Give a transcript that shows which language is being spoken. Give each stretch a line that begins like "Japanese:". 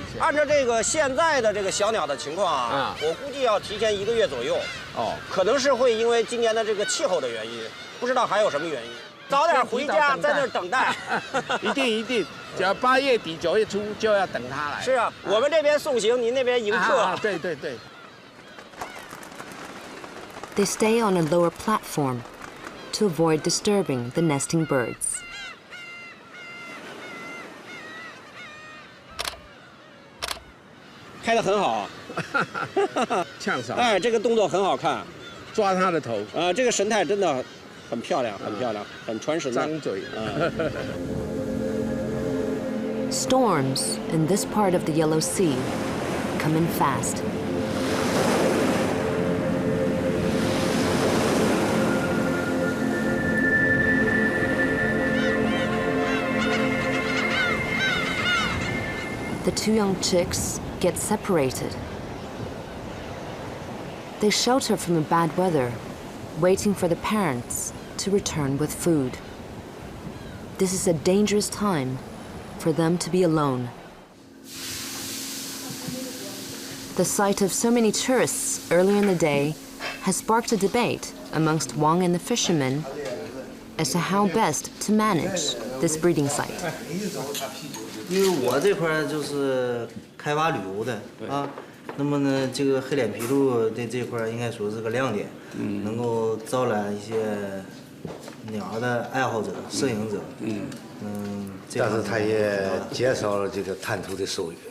Chinese: 按照这个现在的这个小鸟的情况啊，我估计要提前1个月左右。可能是会因为今年的这个气候的原因，不知道还有什么原因。早点回家，在那儿等待。一定，只要8月底9月初就要等它来。是啊，我们这边送行，您那边迎客。对。
English: They stay on a lower platform to avoid disturbing the nesting birds.
Chinese: 开得很好，呛手。哎，这个动作很好看，抓它的头。这个神态真的很漂亮，很传神。张嘴。
English: Storms in this part of the Yellow Sea come in fast. The 2 young chicks get separated. They shelter from the bad weather, waiting for the parents to return with food. This is a dangerous time for them to be alone. The sight of so many tourists earlier in the day has sparked a debate amongst Wang and the fishermen as to how best to manage this breeding site.
Chinese: 因为我这块就是开发旅游的啊，那么呢，这个黑脸琵鹭的这块应该说是个亮点，能够招揽一些鸟的爱好者、摄影者。但是他也减少了这个贪图的收益。